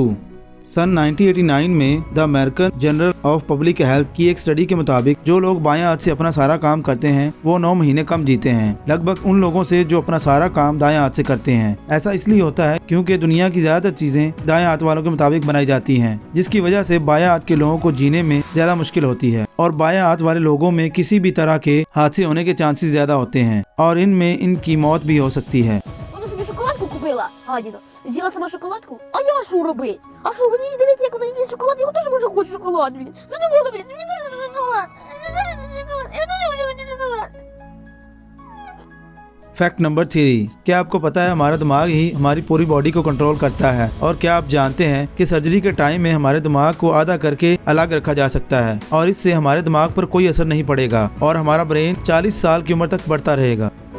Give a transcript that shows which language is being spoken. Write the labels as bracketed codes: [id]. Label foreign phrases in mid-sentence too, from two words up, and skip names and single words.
[hi] सन 1989 में द अमेरिकन जर्नल ऑफ पब्लिक हेल्थ की एक स्टडी के मुताबिक जो लोग बाएं हाथ से अपना सारा काम करते हैं वो 9 महीने कम जीते हैं, लगभग उन लोगों से जो अपना सारा काम दाएं हाथ से करते हैं। ऐसा इसलिए होता है क्योंकि दुनिया की ज्यादातर चीजें दाएं हाथ वालों के मुताबिक बनाई जाती हैं, जिसकी वजह से बाएं हाथ के लोगों को जीने में ज्यादा मुश्किल होती है, और बाएं हाथ वाले लोगों में किसी भी तरह के हादसे होने के चांसेस ज्यादा होते हैं और इनमें इनकी मौत भी हो सकती है। [uk] Шоколадку купила, гадіна. Взяла сама шоколадку, а я що робить? А що, мені дивіться, як вона їсть шоколад, я теж може хочу шоколад, блін. Задумала, блін, мені дуже шоколад. Я дуже хочу шоколад. [en] fact number 3. [hi] क्या आपको पता है हमारा दिमाग ही हमारी पूरी बॉडी को कंट्रोल करता है? और क्या आप जानते हैं कि सर्जरी के टाइम में हमारे दिमाग को आधा करके अलग रखा जा सकता है और इससे हमारे दिमाग पर कोई असर नहीं पड़ेगा और हमारा ब्रेन 40 साल की उम्र तक बढ़ता रहेगा।